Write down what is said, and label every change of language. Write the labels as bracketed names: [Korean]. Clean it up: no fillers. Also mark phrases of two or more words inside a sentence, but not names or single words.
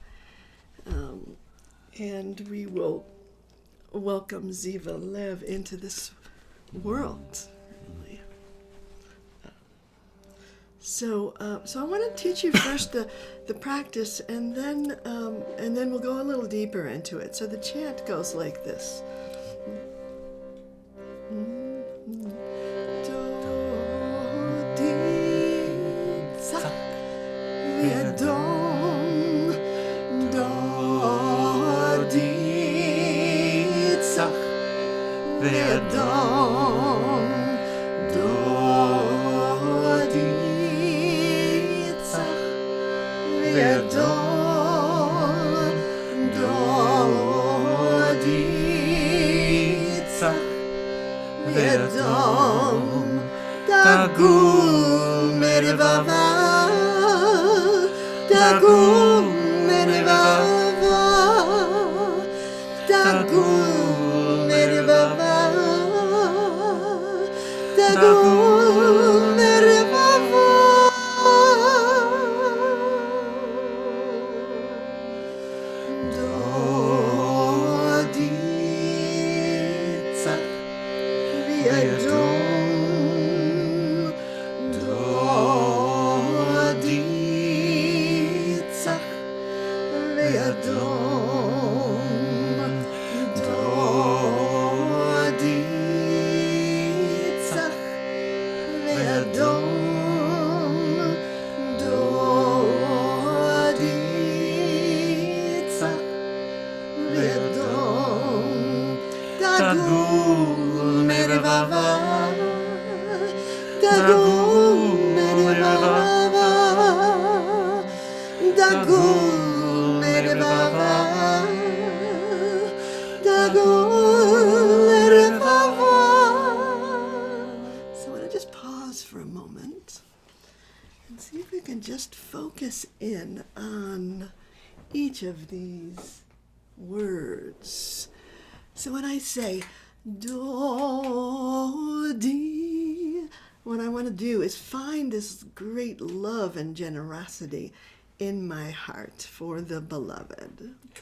[English] And we will welcome Ziva Lev into this world. So I want to teach you first the practice, and then we'll go a little deeper into it. So the chant goes like this. [Hebrew] דודי, צח, ואדון, דודי, צח, ואדון, דודי, צח, ואדון, דודי, צח, ואדון, דגול מרבבה, דגול מרבבה, דגול מרבבה, דגול מרבבה. דודי, צח, ואדון, דודי, צח, ואדון, דודי, צח, ואדון, דודי, צח, ואדון, דגול מרבבה, דגול מרבבה, דגול מרבבה, דגול מרבבה. [English] So I want to just pause for a moment and see if we can just focus in on each of these words. So when I say Dodi, what I want to do is find this great love and generosity in my heart for the beloved.